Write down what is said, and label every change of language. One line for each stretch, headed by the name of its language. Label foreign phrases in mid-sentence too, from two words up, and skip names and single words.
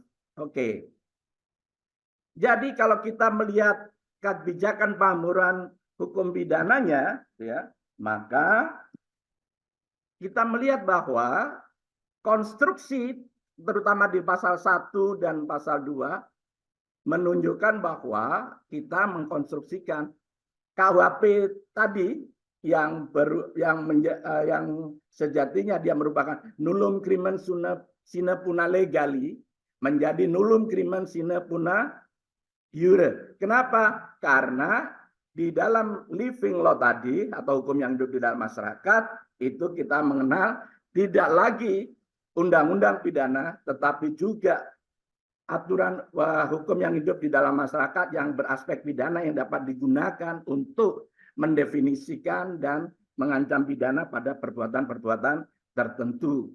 Indonesian: Oke. Jadi kalau kita melihat kebijakan pamuran hukum pidananya, ya, maka kita melihat bahwa konstruksi terutama di pasal 1 dan pasal 2 menunjukkan bahwa kita mengkonstruksikan KUHP tadi yang sejatinya dia merupakan
Latin: nullum crimen sine puna legali
Indonesian: menjadi
Latin: nullum crimen sine puna iure.
Indonesian: Kenapa? Karena di dalam
English: living law
Indonesian: tadi atau hukum yang hidup di dalam masyarakat itu kita mengenal tidak lagi undang-undang pidana tetapi juga aturan hukum yang hidup di dalam masyarakat yang beraspek pidana yang dapat digunakan untuk mendefinisikan dan mengancam pidana pada perbuatan-perbuatan tertentu.